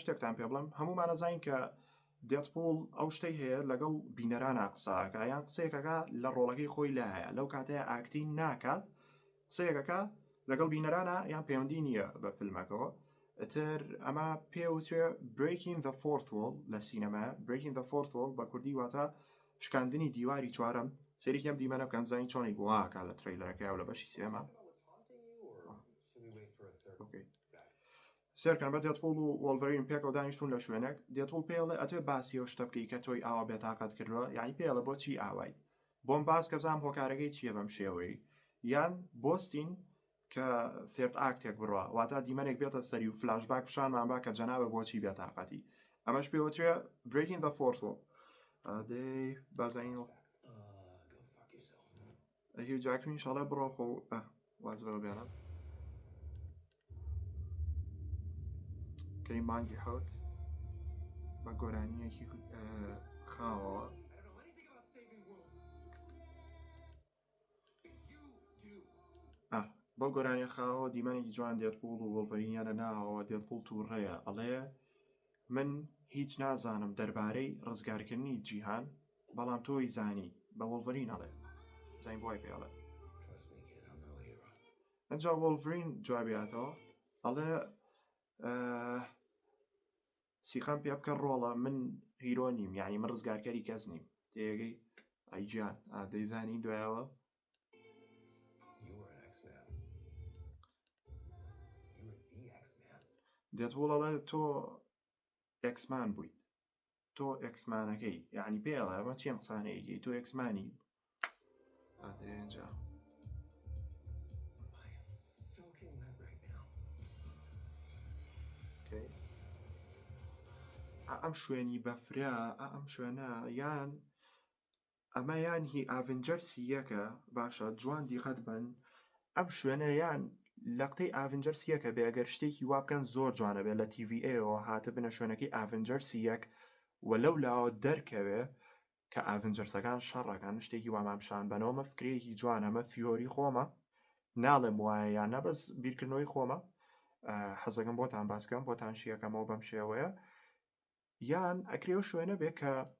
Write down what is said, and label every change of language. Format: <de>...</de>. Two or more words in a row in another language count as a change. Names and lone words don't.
<ckb>شتێکتان پێ بڵێم هەمومان نەزانین کە دێتپۆڵ ئەو شتەی هەیە لەگەڵ بینەرانە قساکە یان قسەیەکەکە لە ڕۆڵەکەی خۆی لا هەیە لەو کاتەیە ئاکتین ناکات قسەیەکەکە لەگەڵ بینەرانە یان پەیوەندی نییە بە فیلمەکەەوە ئەتر ئەمە پێوتێ</ckb> <en>breaking the fourth wall</en> <ckb>لە سینەما</ckb> <en>breaking the fourth wall</en> <ckb>بە کوردی واتە شکاندنی دیواری چوارەم سێریکەم دیمەنە بکەم زانی چۆنی گوواکە لە ترەیلەرەکەی و لە بەشی سێمە سێرکەن بە دێتپۆڵ و وۆڵڤەرین پێکەوە دانیشتون لە شوێنێک دێتپۆڵ پێڵێ ئەتوێ باسی ئەو شتە بکەی کە تۆی ئاوا بێتاقەت کردووە یعنی پێڵە بۆچی ئاوای بۆم باس کە بزانم هۆکارەکەی چییە بەم شێوەی یان بۆستین کە</ckb> <en>third act</en> <ckb>بڕوە واتە دیمەنێک بێتە سەری و فلاشباک پیشانمان با کە جەنابە بۆچی بێتاقەتی ئەمەش پێوترێ</ckb> <en>breaking the fourth wall</en> <ckb>دەی بازانینەوە</ckb> <en>Go fuck yourself.</en> <ckb>هیو جاکمین شەڵێ بڕۆ خۆ وازەوە بێنم کەی مانگی حەوت بە گۆرانیەکی خاوەوە</ckb> <en>I don't know anything about saving worlds. You do.</en> <ckb>بۆ گۆرانی خاوەوە دیمەنێکی جوان دێتپوڵ و وڵڤەرینیانە ناوەوە دێتپوڵ تووڕەیە ئەڵێ من هیچ نازانم دەربارەی ڕزگارکردنی جیهان بەڵام تۆی زانی بە وڵڤەرین ئەڵێ زین بۆی پێڵێ</ckb> <en>Trust me, kid, I'm no hero.</en> <ckb>ئەجا وڵڤرین جوابیاتەوە ئەڵێ سیخەم پێ بکە ڕۆڵە من هیرۆ نیم یعنی من ڕزگارکەری کەس نیم تێگەی ئەیجان دەیزانی دوایەوە</ckb> <en>You were an X-Man. You were the X-Man.</en> <ckb>دێتپوڵەڵێ تۆ ئەکسمان بوویت تۆ ئەکسمانەکەی یعنی پێڵێ ئەمە چێم قسانەیەکی تۆ ئەکسمانی ئادێنجا</ckb> <en>I am soaking wet right now.</en> <ckb>ئەم شوێنی بەفرا ئەم شوێنە یان ئەمە یان هی ئاڤنجەرسی یەکە باشە جوان دیقەت بن ئەم شوێنە یان لە قتەی ئاڤنجەرسی یەکە بێ ئەگەر شتێکی وا بکەن زۆر جوانە بێت لە TVAەوە هاتە بنە شوێنەکەی ئاڤنجەرسی یەک و لەو لاوە دەرکەوێ کە ئاڤنجەرسەکان شەڕەکان شتێکی وامامشان بنەوەمە فکرەیەکی جوان ئەمە تیۆری خۆمە ناڵێم وایە یان نەبەس بیرکردنەوەی خۆمە حەزەکەم بۆتان باسکەم بۆتان شیەکەمەوە بەم شێوەیە یان ئەکرێ شوێنە بێ کە</ckb>